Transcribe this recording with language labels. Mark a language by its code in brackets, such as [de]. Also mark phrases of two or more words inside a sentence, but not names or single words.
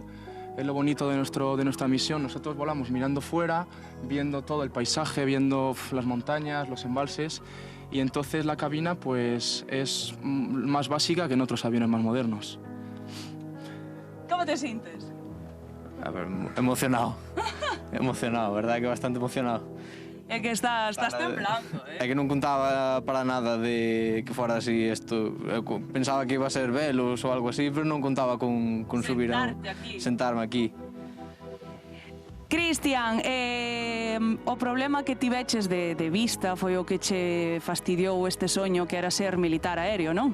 [es] Es lo bonito de nuestra misión. Nosotros volamos mirando fuera, viendo todo el paisaje, viendo las montañas, los embalses, y entonces la cabina pues es más básica que en otros aviones más modernos. ¿Cómo te sientes? A ver, emocionado. Emocionado, verdad que bastante emocionado. [gl] É que estás temblando, É que non contaba para nada de que fora así isto. Eu pensaba que iba a ser velos ou algo así, pero non contaba con subir sentarme aquí. Cristian, o problema que tiveches de vista foi o que che fastidiou este soño que era ser militar aéreo, non?